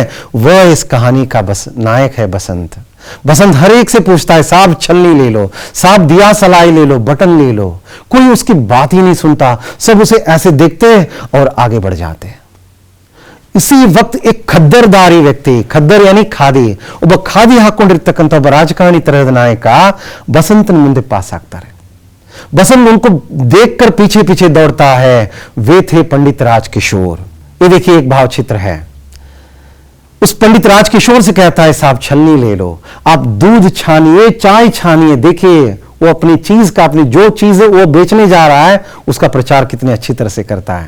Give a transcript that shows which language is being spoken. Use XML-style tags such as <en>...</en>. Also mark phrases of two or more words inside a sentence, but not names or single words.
<hi>वह इस कहानी का नायक है बसंत। बसंत हर एक से पूछता है, साहब छलनी ले लो, साहब दिया सलाई ले लो, बटन ले लो। कोई उसकी बात ही नहीं सुनता, सब उसे ऐसे देखते और आगे बढ़ जाते। इसी वक्त एक खद्दरदारी व्यक्ति, खद्दर यानी</hi> <kn>ಖಾದಿ, ಒಬ್ಬ ಖಾದಿ ಹಾಕೊಂಡಿರ್ತಕ್ಕಂಥ ಒಬ್ಬ ರಾಜಕಾರಣಿ ತರಹದ ನಾಯಕ बसंतನ ಮುಂದೆ ಪಾಸ್ ಆಗ್ತಾರೆ।</kn> <hi>बसंत उनको देखकर पीछे पीछे दौड़ता है। वे थे पंडित राजकिशोर। ये देखिए एक भाव चित्र है। उस पंडित राजकिशोर से कहता है, साहब छलनी ले लो, आप दूध छानिए, चाय छानिए। देखिए वो अपनी चीज का, अपनी जो चीज है वो बेचने जा रहा है, उसका प्रचार कितने अच्छी तरह से करता है।</hi>